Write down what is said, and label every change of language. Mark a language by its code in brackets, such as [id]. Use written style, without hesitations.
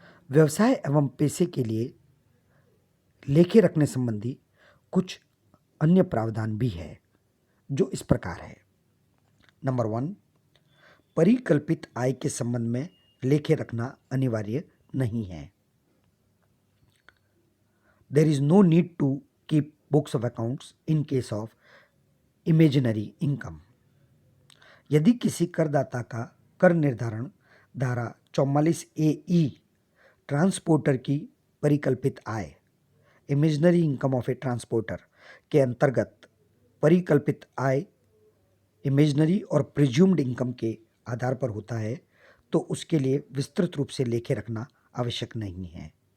[hi] व्यवसाय एवं पेशे के लिए लेखे रखने संबंधी कुछ अन्य प्रावधान भी है जो इस प्रकार है। नंबर 1, परिकल्पित आय के संबंध में लेखे रखना अनिवार्य नहीं है। [en] There is no need to keep books of accounts in case of imaginary income. [hi] यदि किसी करदाता का कर निर्धारण धारा 44A(e) ट्रांसपोर्टर की परिकल्पित आय [en] imaginary income of a transporter [hi] के अंतर्गत परिकल्पित आय इमेजिनरी और प्रिज्यूम्ड इनकम के आधार पर होता है तो उसके लिए विस्तृत रूप से लेखे रखना आवश्यक नहीं है।